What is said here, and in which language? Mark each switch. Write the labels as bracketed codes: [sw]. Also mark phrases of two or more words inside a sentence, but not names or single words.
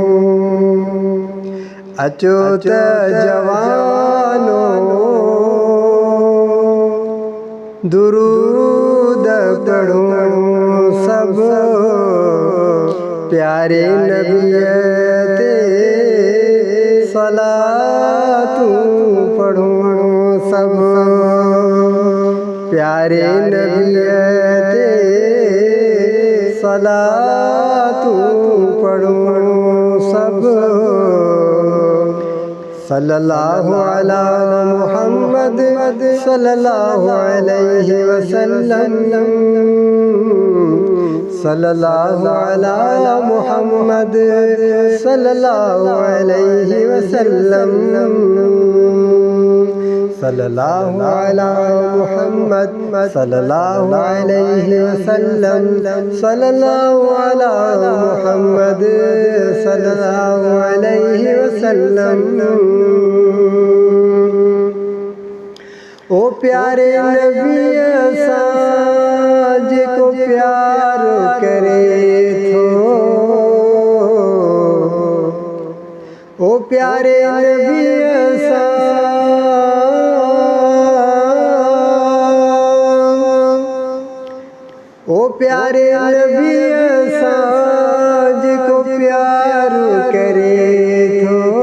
[sd] अचो त जवानो दुरूद पढ़ूं सब प्यारे नबी ते सलातूं पढ़ूं सब प्यारे नबी ते सलातूं पढ़ूं सब। [ar] صلى الله على محمد صلى الله عليه وسلم. صلى الله على محمد صلى الله عليه وسلم. صلى الله على محمد صلى الله عليه وسلم. صلى الله على محمد صلى الله عليه وسلم. [sd] ओ प्यारे नबी सां जेको प्यार करे थो। ओ प्यारे नबी सां ओ प्यारे नबी सां जेको प्यार करे थो।